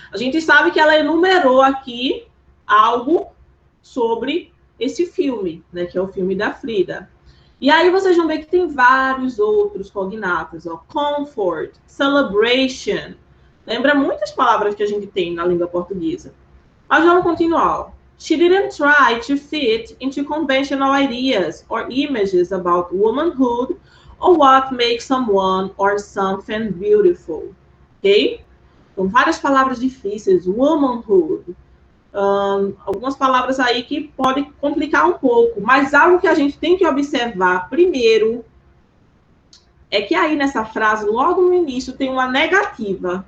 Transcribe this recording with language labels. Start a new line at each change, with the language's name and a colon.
Portuguese: A gente sabe que ela enumerou aqui algo sobre esse filme, né, que é o filme da Frida. E aí vocês vão ver que tem vários outros cognatas, ó. Comfort, celebration. Lembra muitas palavras que a gente tem na língua portuguesa. Mas vamos continuar, ó.
English: She didn't try to fit into conventional ideas or images about womanhood or what makes someone or something beautiful.
Portuguese: Ok? Então, várias palavras difíceis. Womanhood. Algumas palavras aí que podem complicar um pouco. Mas algo que a gente tem que observar primeiro é que aí nessa frase, logo no início, tem uma negativa.